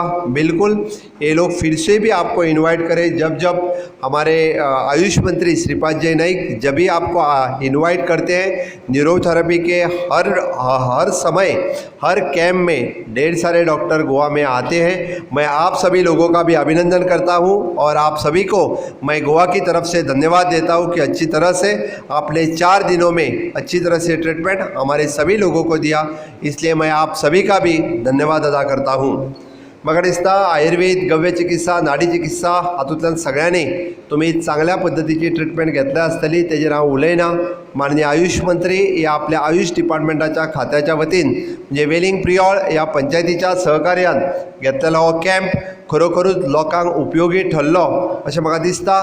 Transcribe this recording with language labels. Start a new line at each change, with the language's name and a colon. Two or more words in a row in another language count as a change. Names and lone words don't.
Hindi: बिल्कुल ये लोग फिर से भी आपको इनवाइट करें, जब जब हमारे आयुष मंत्री श्रीपादजी नाईक जब भी आपको इनवाइट करते हैं न्यूरोथेरेपी के हर समय हर कैंप में ढेर सारे डॉक्टर गोवा में आते हैं। मैं आप सभी लोगों का भी अभिनंदन करता हूँ और आप सभी को मैं गोवा की तरफ से धन्यवाद देता हूँ कि अच्छी तरह से आपने 4 दिनों में अच्छी तरह से ट्रीटमेंट हमारे सभी लोगों को दिया। इसलिए मैं आप सभी का भी धन्यवाद अदा करता हूँ।
Konkani: म्हाका दिसता आयुर्वेद, गव्य चिकित्सा, नाडी चिकित्सा हातूंतल्यान सगळ्यांनी तुमी चांगल्या पद्दतीची ट्रिटमेंट घेतल्या आसतली, तेजेर हांव उलयना. माननीय आयुष मंत्री ह्या आपल्या आयुष डिपार्टमेंटाच्या खात्याच्या वतीन म्हणजे वेलिंग प्रियोळ ह्या पंचायतीच्या सहकार्यान घेतलेलो हो कॅम्प खरोखरूच लोकांक उपयोगी ठरलो अशें म्हाका दिसता.